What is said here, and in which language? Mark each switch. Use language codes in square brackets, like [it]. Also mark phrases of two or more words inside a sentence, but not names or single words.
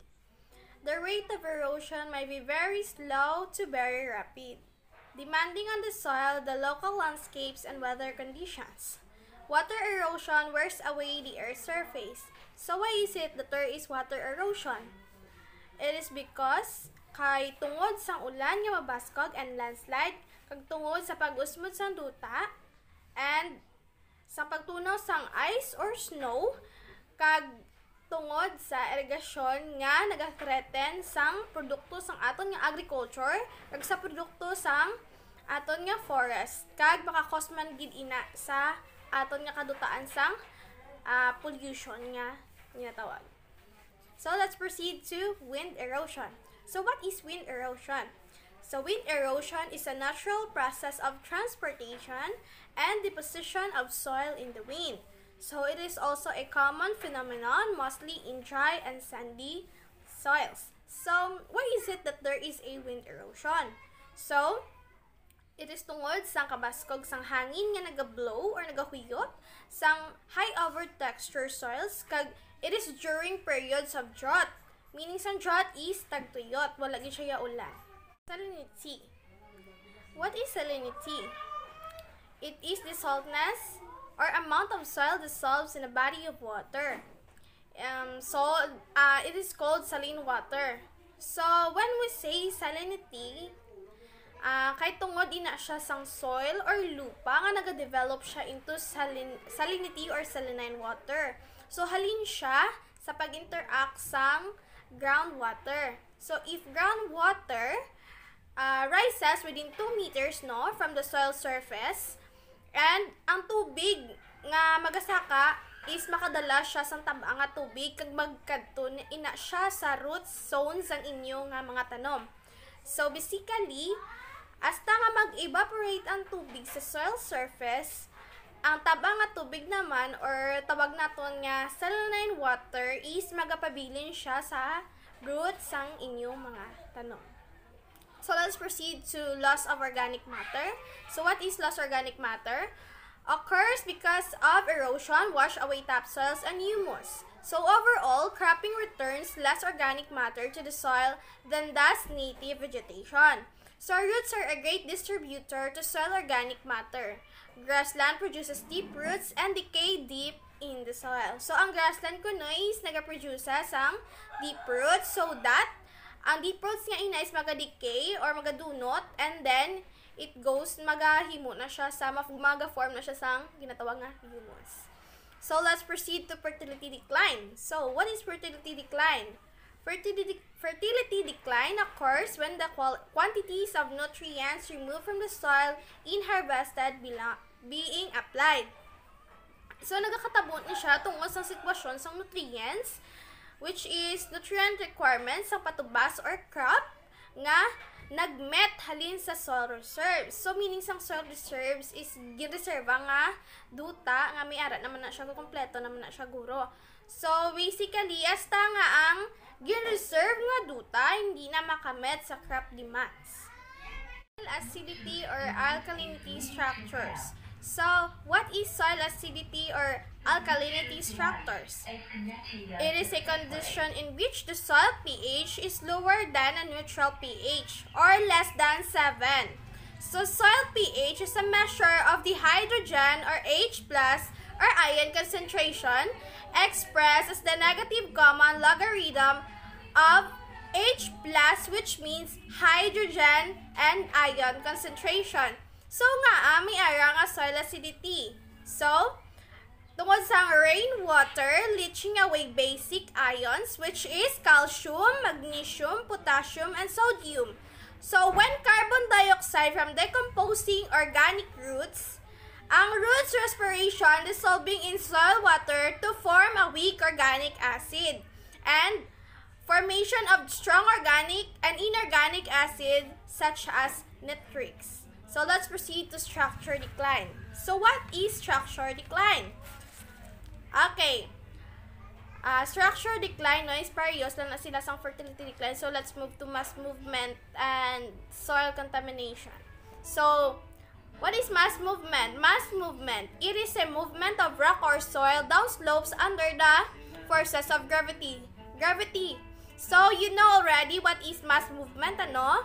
[en] The rate of erosion may be very slow to very rapid, depending on the soil, the local landscapes, and weather conditions. Water erosion wears away the earth's surface. So why is it that there is water erosion? It is because [hil] kay tungod sang ulan nga mabaskog [en] and landslide, [hil] kag tungod sa pag-usmod sang duta, and sa pagtunaw sang [en] ice or snow, [hil] kag tungod sa irigasyon nga nagathreaten sang produkto sang aton nga agriculture, kag sa produkto sang aton nga forest, kag makakos man gid ina sa aton nga kadutaan sang pollution nga ginatawag. [en] So let's proceed to wind erosion. So what is wind erosion? So wind erosion is a natural process of transportation and deposition of soil in the wind. So it is also a common phenomenon, mostly in dry and sandy soils. So why is it that there is a wind erosion? So it is [hil] tungod sang kabaskog sang hangin nga naga-blow or nagahuyot sang [en] high over texture soils, [hil] kag [en] it is during periods of drought. [hil] Meaning sang drought is tagtuyot, wala gid siya ulan. [en] Salinity. What is salinity? It is the saltness or amount of soil dissolves in a body of water. It is called saline water. So when we say salinity, [hil] kay tungod ina siya sang soil or lupa nga nagadevelop siya [en] into salinity or saline water. [hil] So halin siya sa pag-interact sang groundwater. [en] So if groundwater rises within 2 meters from the soil surface, and [hil] ang tubig nga magasaka is makadala siya sang taba nga tubig kag magkadto ina siya sa [en] root zones [hil] ang inyo nga mga tanom. [en] So basically, [hil] hasta nga mag-evaporate ang tubig sa [en] soil surface, [hil] ang taba nga tubig naman or tawag naton nga [en] saline water [hil] is magapabilin siya sa roots sang inyong mga tanom. [en] So let's proceed to loss of organic matter. So what is loss of organic matter? Occurs because of erosion, wash away topsoils and humus. So overall, cropping returns less organic matter to the soil than does native vegetation. So roots are a great distributor to soil organic matter. Grassland produces deep roots and decay deep in the soil. [hil] So ang grassland kuno is nagaproduce sang [en] deep roots, so that [hil] ang [en] deep roots [hil] nga ina is maga-decay or magadunot, [en] and then it goes [hil] magahimo na siya sa maga-form na siya sang ginatawag nga humus. [en] So let's proceed to fertility decline. So what is fertility decline? Fertility decline occurs when the quantities of nutrients removed from the soil in harvested being applied. [hil] So nagakatabon ni siya tungod sa sitwasyon sa nutrients, [en] which is nutrient requirements [hil] sa patubas [en] or crop [hil] nga nagmet halin sa [en] soil reserves. So meaning [hil] sang [en] soil reserves [hil] is gireserba nga duta nga may ara naman na siya kompleto naman na siya guro. [en] So basically, [hil] hasta nga ang gireserve nga duta hindi na makamit sa [en] crop demands. Acidity or alkalinity structures. So, what is soil acidity or alkalinity structures? It is a condition in which the soil pH is lower than a neutral pH or less than 7. So, soil pH is a measure of the hydrogen or H+ or ion concentration, expressed as the negative common logarithm of H plus, which means hydrogen and ion concentration. [hil] So nga, may ara nga [en] soil acidity. So, tungod sa rainwater, leaching away basic ions, which is calcium, magnesium, potassium, and sodium. So, when carbon dioxide from decomposing organic roots, ang roots respiration dissolving in soil water to form a weak organic acid, and formation of strong organic and inorganic acid such as nitrics. So let's proceed to structure decline. So what is structure decline? Okay. Structure decline, [hil] no, is parehas lang na sila sa [en] fertility decline. So let's move to mass movement and soil contamination. So, what is mass movement? Mass movement, it is a movement of rock or soil down slopes under the forces of gravity. So, you know already what is mass movement, ano?